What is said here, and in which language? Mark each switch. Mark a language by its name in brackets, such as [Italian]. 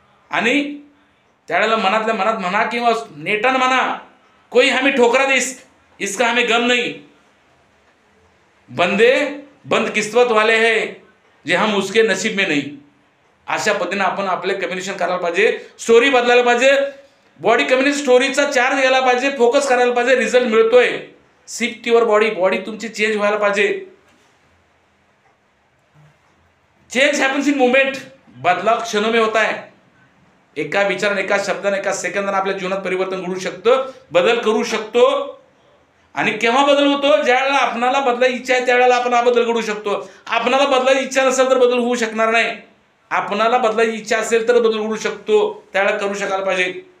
[Marathi] आणि त्यावेळेला मनातल्या मनात म्हणा किंवा नेटानं म्हणा, [Hindi] कोई हमें ठोकरा दे इसका हमें गम नहीं, बंदे बंद किस्मत वाले है जे हम उसके नसीब में नहीं. [Marathi] अशा पद्धतीने आपण आपले कम्युनिकेशन करायला पाहिजे, स्टोरी बदलायला पाहिजे, बॉडी कम्युनिकेशन स्टोरीचा चार्ज घ्यायला पाहिजे, फोकस करायला पाहिजे. रिझल्ट मिळतोय, [English] shift your body, [Marathi] बॉडी तुमची चेंज व्हायला पाहिजे. [English] change happens in movement, [Hindi] बदलाव क्षणों में होता है. [Marathi] एका विचाराने, एका शब्दाने, एका सेकंदाने आपल्या जीवनात परिवर्तन घडू शकतं, बदल करू शकतो. आणि केव्हा बदल होतो? ज्या वेळेला आपणाला बदलायची इच्छा आहे त्यावेळेला आपण हा बदल घडू शकतो. आपणाला बदलायची इच्छा नसेल तर बदल होऊ शकणार नाही. आपणाला बदलायची इच्छा असेल तर बदल घडू शकतो, त्यावेळेला करू शकायला पाहिजे.